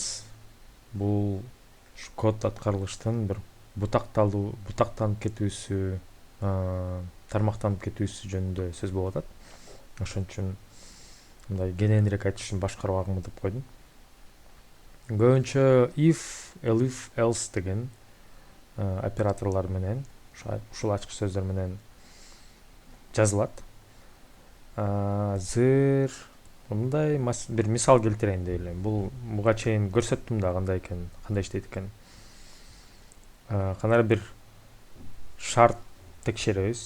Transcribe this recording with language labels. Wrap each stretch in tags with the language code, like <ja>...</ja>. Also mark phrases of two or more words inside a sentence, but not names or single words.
<ky>Бул код аткарылыштын бир бутактанып кетүүсү, тармактанып кетүүсү жөнүндө сөз болуп атат. Ошон үчүн мындай кененирээк айтыш үчүн башкаруу агымы деп койдум. Көбүнчө if, elif, else деген операторлор менен, ушул ачкыч сөздөр менен жазылат. Азыр мындай бир мисал келтирейин деп элем. Буга чейин көрсөттүм да кандай иштейт экен. Кандай бир шарт текшеребиз.</ky>